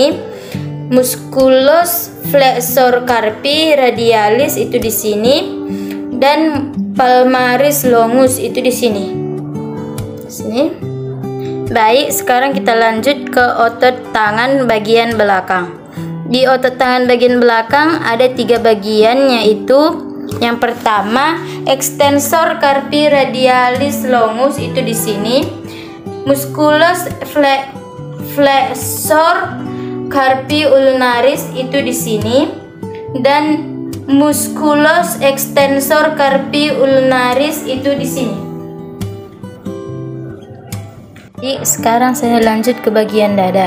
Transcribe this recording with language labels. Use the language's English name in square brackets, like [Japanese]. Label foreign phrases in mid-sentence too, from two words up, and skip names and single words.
[Latin] Musculus flexor carpi radialis, [Indonesian] itu di sini, dan [Latin] palmaris longus, [Indonesian] itu di sini. Baik, sekarang kita lanjut ke otot tangan bagian belakang. Di otot tangan bagian belakang ada 3 bagian, yaitu yang pertama [Latin] extensor carpi radialis longus, [Indonesian] itu di sini. [Latin] Musculus flexor carpi ulnaris, [Indonesian] itu di sini, dan [Latin] musculus extensor carpi ulnaris, [Indonesian] itu di sini. Jadi, sekarang saya lanjut ke bagian dada.